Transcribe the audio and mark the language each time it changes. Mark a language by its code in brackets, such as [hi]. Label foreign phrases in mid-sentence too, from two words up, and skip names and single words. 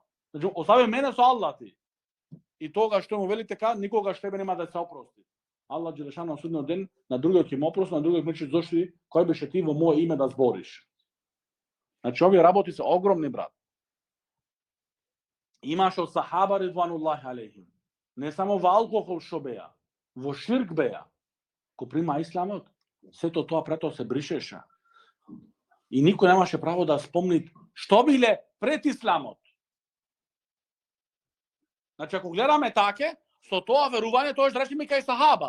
[mk] Значи, остави мене со Аллах ти. И тога што му вели така, никогаш тебе нема да се опрости. Аллах Джелешану на судниот ден, на другиот ќе му опрости, на другиот ќе рече зошто кој беше ти во мое име да збориш. Значи, овие работи се огромни, брат. Имаш од сахаба [ar] رضوان الله عليهم. [mk] Не само во алкохол што беа, во ширк беа. Ко прима исламот, сето тоа прето се бришеше. И никој немаше право да спомни што биле пред исламот. Значи, ако гледаме таке, со тоа верување, тоа што речеме кај сахаба.